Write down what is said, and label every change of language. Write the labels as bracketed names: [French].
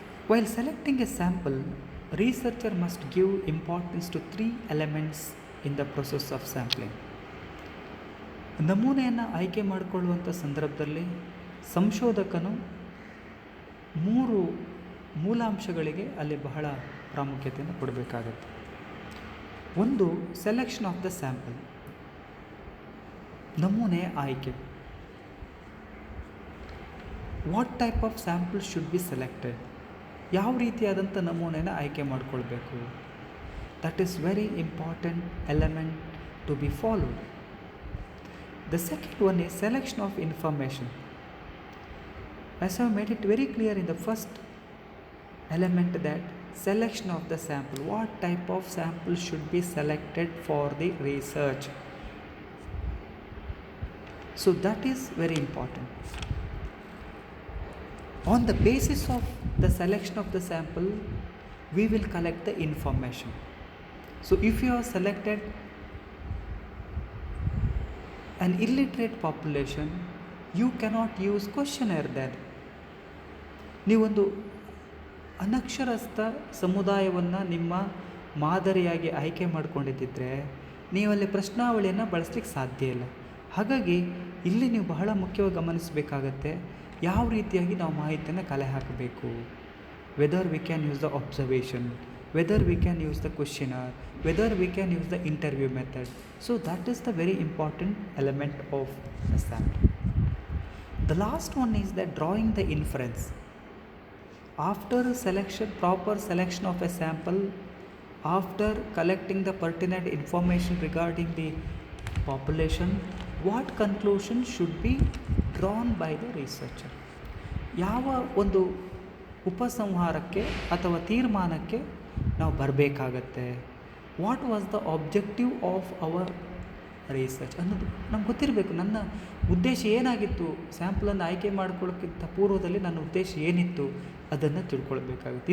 [English] While selecting a sample, researcher must give importance to 3 elements in the process of sampling. [Kannada] ನಮೂನೆಯನ್ನು ಆಯ್ಕೆ ಮಾಡಿಕೊಳ್ಳುವಂಥ ಸಂದರ್ಭದಲ್ಲಿ ಸಂಶೋಧಕನು 3 ಮೂಲಾಂಶಗಳಿಗೆ ಅಲ್ಲಿ ಬಹಳ ಪ್ರಾಮುಖ್ಯತೆಯನ್ನು ಕೊಡಬೇಕಾಗುತ್ತೆ. [English] ಒಂದು, selection of the sample, [Kannada] ನಮೂನೆಯ ಆಯ್ಕೆ. [English] what type of sample should be selected, [Kannada] ಯಾವ ರೀತಿಯಾದಂಥ ನಮೂನೆಯನ್ನು ಆಯ್ಕೆ ಮಾಡಿಕೊಳ್ಬೇಕು. [English] That is very important element to be followed. The second one is selection of information. As I have made it very clear in the first element that selection of the sample, what type of sample should be selected for the research. So that is very important. On the basis of the selection of the sample, we will collect the information. So if you have selected an illiterate population, you cannot use questionnaire there. [Kannada] ನೀವೊಂದು ಅನಕ್ಷರಸ್ಥ ಸಮುದಾಯವನ್ನು ನಿಮ್ಮ ಮಾದರಿಯಾಗಿ ಆಯ್ಕೆ ಮಾಡಿಕೊಂಡಿದ್ದರೆ ನೀವಲ್ಲಿ ಪ್ರಶ್ನಾವಳಿಯನ್ನು ಬಳಸಲಿಕ್ಕೆ ಸಾಧ್ಯ ಇಲ್ಲ. ಹಾಗಾಗಿ ಇಲ್ಲಿ ನೀವು ಬಹಳ ಮುಖ್ಯವಾಗಿ ಗಮನಿಸಬೇಕಾಗತ್ತೆ, ಯಾವ ರೀತಿಯಾಗಿ ನಾವು ಮಾಹಿತಿಯನ್ನು ಕಲೆ ಹಾಕಬೇಕು. [English] Whether we can use the observation, whether we can use the questionnaire, whether we can use the interview method. So that is the very important element of the sample. The last one is that drawing the inference. After selection, proper selection of a sample, after collecting the pertinent information regarding the population, what conclusion should be drawn by the researcher? [Kannada] ಯಾವ ಒಂದು ಉಪಸಂಹಾರಕ್ಕೆ ಅಥವಾ ತೀರ್ಮಾನಕ್ಕೆ ನಾವು ಬರಬೇಕಾಗತ್ತೆ, [English] what was the objective of our research [Kannada] ಅನ್ನೋದು ನಮ್ಗೆ ಗೊತ್ತಿರಬೇಕು. ನನ್ನ ಉದ್ದೇಶ ಏನಾಗಿತ್ತು, ಸ್ಯಾಂಪಲನ್ನು ಆಯ್ಕೆ ಮಾಡ್ಕೊಳ್ಳೋಕ್ಕಿಂತ ಪೂರ್ವದಲ್ಲಿ ನನ್ನ ಉದ್ದೇಶ ಏನಿತ್ತು ಅದನ್ನು ತಿಳ್ಕೊಳ್ಬೇಕಾಗುತ್ತೆ.